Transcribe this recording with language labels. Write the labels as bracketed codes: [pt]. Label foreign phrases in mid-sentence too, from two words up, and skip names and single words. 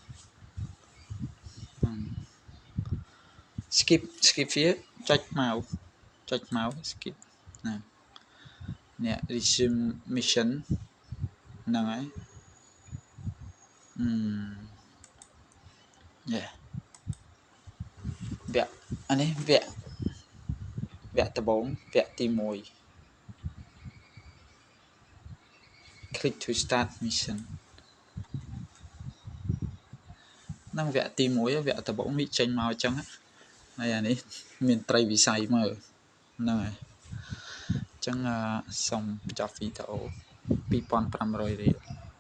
[km] skipវាចុច [en] mouse skip [km] ណានេះ [en] resume mission [km] ហ្នឹងហើយយ៉ា វគ្គអានេះវគ្គដំបូងវគ្គទី1 [en] click to start mission [km] ហ្នឹងវគ្គទី1វគ្គដំបូងវាចេញមកអញ្ចឹងហើយអានេះមានត្រីវិស័យមើលហ្នឹងហើយអញ្ចឹងសូមបញ្ចប់វីដេអូ 2500 រៀល